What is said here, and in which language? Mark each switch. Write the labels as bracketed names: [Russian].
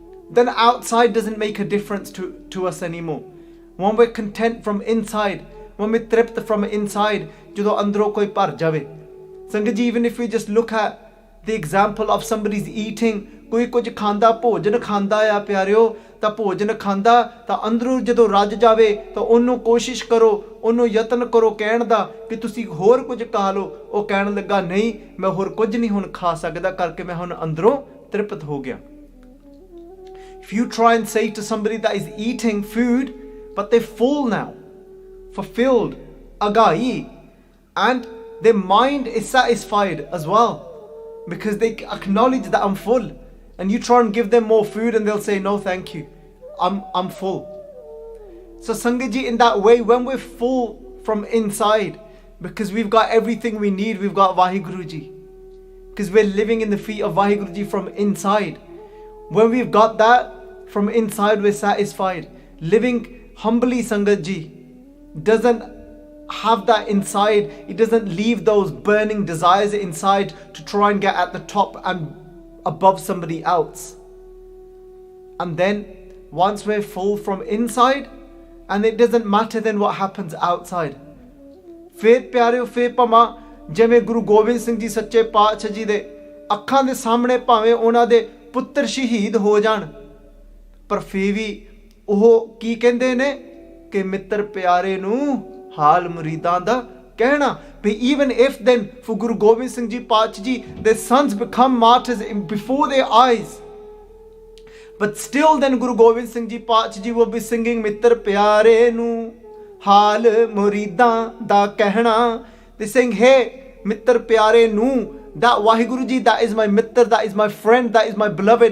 [English] Then outside doesn't make a difference to us anymore. When we're content from inside, when we're tript from inside, [Punjabi] jado andro koi par jave. [English] Sangat ji, even if we just look at the example of somebody's eating, [Punjabi] koi kuj khanda, bhojan khanda ya pyareo, ta bhojan khanda, ta andro jado raj jave, ta onnu koshish karo, ਉਹਨੂੰ ਯਤਨ ਕਰੋ ਕਹਿਣ ਦਾ ਕਿ ਤੁਸੀਂ ਹੋਰ ਕੁਝ ਖਾ ਲਓ। ਉਹ ਕਹਿਣ ਲੱਗਾ ਨਹੀਂ, ਮੈਂ ਹੋਰ ਕੁਝ ਨਹੀਂ ਹੁਣ ਖਾ ਸਕਦਾ ਕਰਕੇ ਮੈਂ ਹੁਣ ਅੰਦਰੋਂ ਤ੍ਰਿਪਤ ਹੋ ਗਿਆ। [English] If you try and say to somebody that is eating food, but they're full now, fulfilled, agai, and their mind is satisfied as well, because they acknowledge that I'm full, and you try and give them more food and they'll say, no thank you, I'm full. So Sangatji, in that way, when we're full from inside, because we've got everything we need, we've got Vaheguru Ji, because we're living in the feet of Vaheguru Ji from inside. When we've got that from inside, we're satisfied. Living humbly, Sangatji, doesn't have that inside. It doesn't leave those burning desires inside to try and get at the top and above somebody else. And then once we're full from inside, and it doesn't matter then what happens outside. [Punjabi] Fir pyareo, fir pama ਜਿਵੇਂ ਗੁਰੂ ਗੋਬਿੰਦ ਸਿੰਘ ਜੀ ਸੱਚੇ ਪਾਤਸ਼ਾਹ ਜੀ ਦੇ ਅੱਖਾਂ ਦੇ ਸਾਹਮਣੇ ਭਾਵੇਂ ਉਹਨਾਂ ਦੇ ਪੁੱਤਰ ਸ਼ਹੀਦ ਹੋ ਜਾਣ, ਪਰ ਫੇਰ ਵੀ ਉਹ ਕੀ ਕਹਿੰਦੇ ਨੇ ਕਿ ਮਿੱਤਰ ਪਿਆਰੇ ਨੂੰ ਹਾਲ ਮੁਰੀਦਾਂ ਦਾ ਕਹਿਣਾ. [English] But even if then for Guru Gobind Singh Ji Paatshah Ji, their sons become martyrs before their eyes, but still then Guru Gobind Singh Ji Paatshah Ji will be singing Mittar Pyare Nu Hal Muridan Da Kehna. They're saying, hey, Mittar Pyare Nu, that Vaheguru Ji, that is my Mittar, that is my friend, that is my beloved.